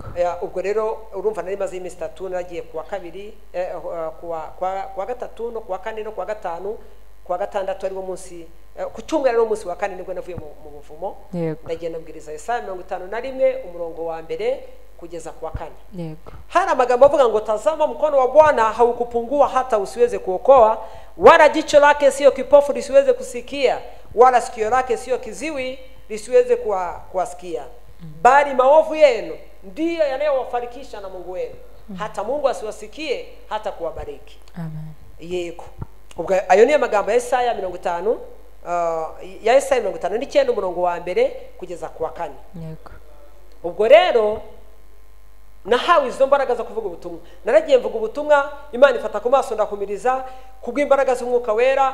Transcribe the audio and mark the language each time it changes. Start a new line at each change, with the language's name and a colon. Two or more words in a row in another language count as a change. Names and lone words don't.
Kinyarwanda: Ubwo rero urumva nari maze iminsi 3, nagiye kuwa 2, kuwa 3 no kuwa 4 no kuwa 5, kuwa 6 ari wo munsi, ku cyumweru no munsi wa 4 nibwo navuye mu buvumo. Ndagenda mbwiriza Yesaya 51 umurongo wa mbere kugeza kuwa 4. Yego. Hari amagambo avuga ngo
Swahili: tazama mkono wa Bwana haukupungua hata usiweze kuokoa, wala jicho lake sio kipofu lisiweze kusikia, wala sikio lake sio kiziwi lisiweze kuwasikia. Bali maovu yenu ndiyo yanayowafarikisha na Mungu wenu, hata Mungu asiwasikie hata kuwabariki.
Kinyarwanda: Amen. Yego. Ubwo ayo ni amagambo ya Yesaya 50, ya Yesaya 59 umurongo wa mbere kugeza kuwa 4. Yego. Ubwo rero nahawe izo mbaraga zo kuvuga ubutumwa. Naragiye mvuga ubutumwa, Imana ifata ku maso ndakumiriza kubw'imbaraga z'umwuka wera.